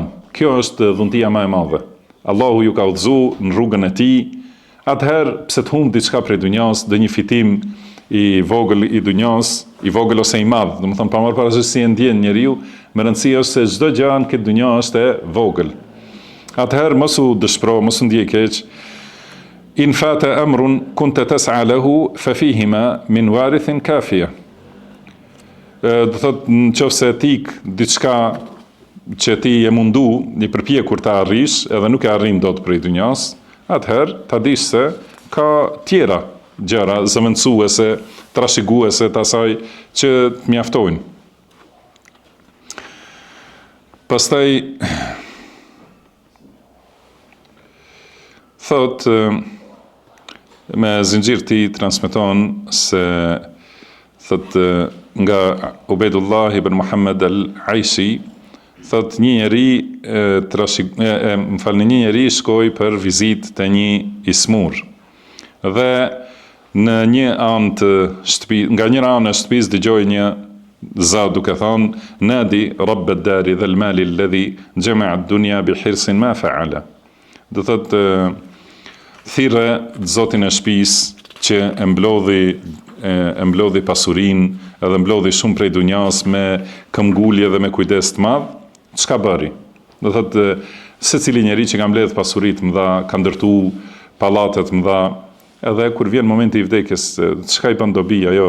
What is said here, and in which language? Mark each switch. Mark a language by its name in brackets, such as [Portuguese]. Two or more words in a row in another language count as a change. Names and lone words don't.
[Albanian] Kjo është dhuntia më e madhe. Allahu ju ka udhëzuar në rrugën e tij. Atëherë pse të humb diçka prej dunjas, do një fitim i vogël i dunjas, i vogël ose i madh, do të thonë pa marrë parasysh si e ndjen njeriu, më rëndësi është se çdo gjë në këtë dunja është e vogël. Atëherë mos u dëshpëro, mos u ndjej keq. [Arabic] إن فاتك أمر كنت تسعى له ففيه من وارث كافية. [Albanian] Do thotë nëse tik diçka që ti e mundu, një përpjekur ta arrish, edhe nuk e arrin dot prej dunjas, atëherë ta dish se ka tjera gjëra zëvendësuese, trashëguese të asaj që të mjaftojnë. Pastaj thot me zinxhir ti transmeton se thot nga Ubejdullah ibn Muhammad al-Aishi thot një njeri shkoi për vizitë te një ismur dhe në një anë të shtëpisë, nga një anë e shtëpisë dëgjoi një za duke thonë [Arabic] نادى رب الدار ذا المال الذي جمع الدنيا بحرص ما فعل. [Albanian] Do thotë thirrë zotin e shtëpisë që e mblodhi pasurinë edhe mblodhi shumë prej dunjas me këmbgulje dhe me kujdes të madh, çka bëri? Do thotë secili njeri që ka mbledh pasuritë mëdha, ka ndërtu pallatet mëdha, edhe kur vjen momenti i vdekjes, çka i bën dobi ajo?